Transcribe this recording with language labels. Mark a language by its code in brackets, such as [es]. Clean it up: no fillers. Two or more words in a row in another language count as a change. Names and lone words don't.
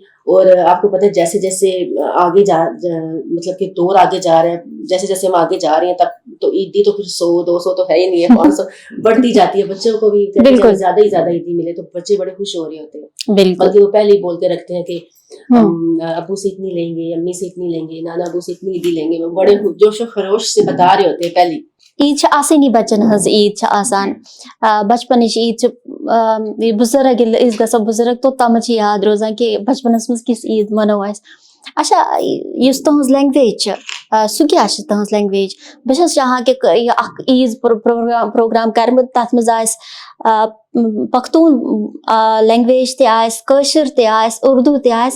[ur] اور آپ کو پتہ ہے جیسے جیسے آگے مطلب کہ دور آگے جا رہے ہیں, جیسے جیسے ہم آگے جا رہے ہیں تب تو عیدی تو پھر 100-200 تو ہے ہی نہیں ہے, 500 بڑھتی جاتی ہے. بچوں کو بھی زیادہ ہی زیادہ عیدی ملے تو بچے بڑے خوش ہو رہے ہوتے ہیں, بلکہ وہ پہلے ہی بول کے رکھتے ہیں کہ ہم ابو سے اتنی لیں گے, امی سے اتنی لیں گے, نانا ابو سے اتنی عیدی لیں گے. بڑے جوش و خروش سے بتا رہے ہوتے ہیں پہلے. [ks] عید چھِ آسٲنی بَچَن ہٕنٛز عیٖد چھِ آسان, بَچپَنٕچ عیٖد چھِ بُزرٕگ ییٚلہِ أسۍ گژھو بُزرٕگ توٚتامَتھ چھِ یاد روزان کہِ بَچپَنَس منٛز کِژھ عیٖد مَنٲو اَسہِ. اچھا یُس تُہٕنٛز لینٛگویج چھِ سُہ کیٛاہ چھِ تُہٕنٛز لینٛگویج؟ بہٕ چھَس چاہان کہِ یہِ اَکھ عیٖز پرٛوگرام کَرٕ بہٕ, تَتھ منٛز آسہِ پختوٗن لینٛگویج تہِ آسہِ, کٲشُر تہِ آسہِ, اُردو تہِ آسہِ.